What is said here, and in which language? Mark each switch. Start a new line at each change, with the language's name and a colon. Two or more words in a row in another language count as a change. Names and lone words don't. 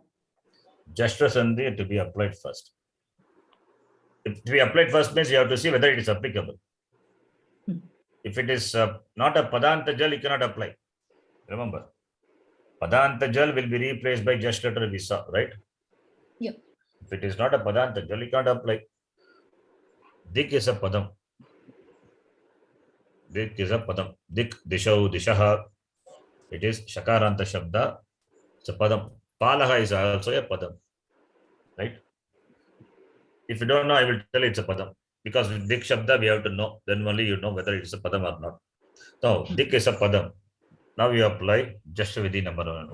English: Gesture Sandhi to be applied first. If to be applied first means you have to see whether it is applicable. Hmm. If it is not a
Sanskrit: Padanta Jal,
English: you cannot apply. Remember,
Sanskrit: Padanta Jal
English: will be replaced by just letter we saw, right? Yep. If it is not a
Sanskrit: Padanta Jal,
English: you can't apply. Dik is a Padam. Dik is a Padam.
Sanskrit: Dik, Dishau, Dishaha.
English: It is
Sanskrit: Shakaranta Shabda.
English: It's a Padam. Palaha is also a Padam. Right? If you don't know, I will tell you it's a Padam. Because with
Sanskrit: Dik Shabda,
English: we have to know. Then only you know whether it is a Padam or not. So, Dik is a Padam. Now you apply just Vidhi number 1.